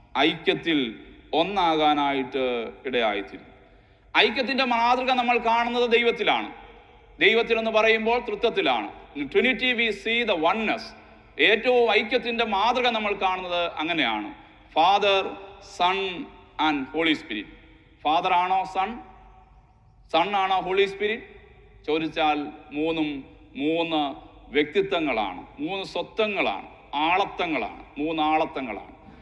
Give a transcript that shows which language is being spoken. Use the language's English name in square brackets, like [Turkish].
[Malayalam] ഐക്യത്തിൽ ഒന്നാകാനായിട്ട് ഇടയായിത്തീരും. ഐക്യത്തിൻ്റെ മാതൃക നമ്മൾ കാണുന്നത് ദൈവത്തിലാണ്. ദൈവത്തിൽ എന്ന് പറയുമ്പോൾ തൃത്വത്തിലാണ്. [English] In Trinity we see the oneness. [Malayalam] ഏറ്റവും ഐക്യത്തിൻ്റെ മാതൃക നമ്മൾ കാണുന്നത് അങ്ങനെയാണ്. Father, sun and holy spirit. Father ആണോ സൺ? സൺ ആണോ ഹോളി സ്പിരിറ്റ്? ചോദിച്ചാൽ 3 വ്യക്തിത്വങ്ങളാണ്, 3 സ്വത്വങ്ങളാണ്, ആളത്വങ്ങളാണ്, 3 ആളത്വങ്ങളാണ്.